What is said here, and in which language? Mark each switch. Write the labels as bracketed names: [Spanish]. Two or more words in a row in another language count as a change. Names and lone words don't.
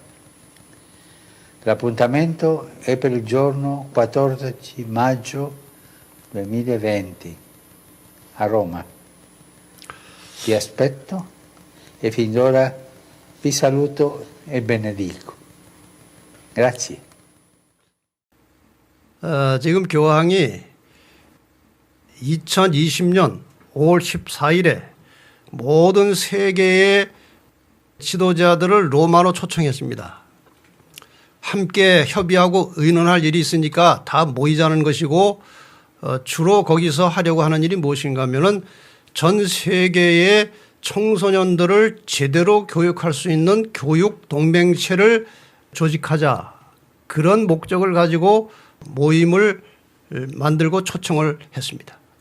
[Italian] L'appuntamento è per il giorno 14 maggio 2020 a Roma. Vi aspetto e fin d'ora vi saluto e benedico. Grazie. [Korean] 지금 교황이 2020년 5월 14일에 모든 세계의 지도자들을 로마로 초청했습니다. 함께 협의하고 의논할 일이 있으니까 다 모이자는 것이고, 주로 거기서 하려고 하는 일이 무엇인가 하면은 전 세계의 청소년들을 제대로 교육할 수 있는 교육 동맹체를 조직하자, 그런 목적을 가지고 모임을 만들고 초청을 했습니다.